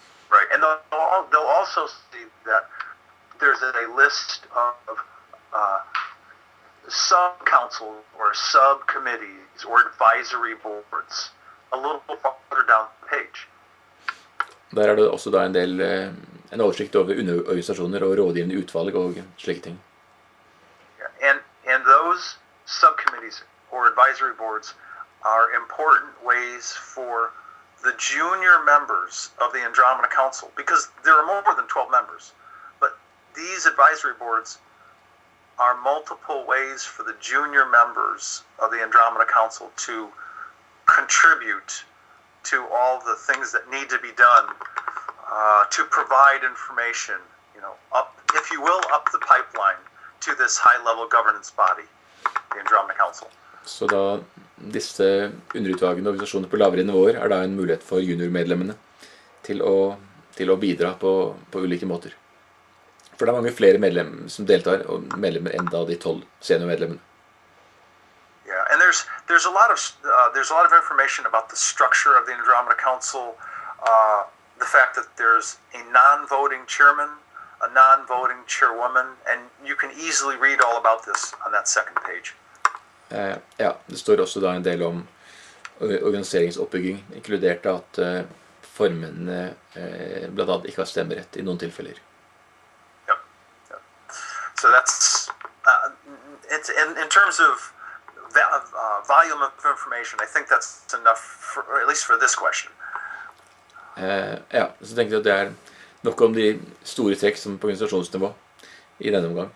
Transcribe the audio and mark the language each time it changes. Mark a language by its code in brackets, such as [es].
[en] Right, and they'll also see that there's a list of sub-councils or subcommittees or advisory boards a little farther down the page. [no] Der er det også da en del en oversikt over underorganisasjoner og rådgivende utvalg og slike ting. [en] And those subcommittees or advisory boards are important ways for the junior members of the Andromeda Council, because there are more than 12 members, but these advisory boards are multiple ways for the junior members of the Andromeda Council to contribute to all the things that need to be done to provide information, up, if you will, up the pipeline to this high-level governance body, the Andromeda Council. [no] Så da disse underutvalgene og organisasjoner på lavere nivåer er da en mulighet for juniormedlemmene til å bidra på ulike måter. For det er mange flere medlemmer som deltar, og medlemmer enn da de 12 seniormedlemmene. [en] Yeah, and there's a lot of information about the structure of the Andromeda Council, the fact that there's a non-voting chairman, a non-voting chairwoman, and you can easily read all about this on that second page. [no] Ja, det står også da en del om organiseringsoppbygging, inkludert at formennene blant annet ikke har stemmerett i noen tilfeller. [en] Yep. So that's, it's in terms of volume of information, I think that's enough, at least for this question. [no] Ja, så tenker jeg at det er nok om de store trekk som på organisasjonsnivå i denne omgang.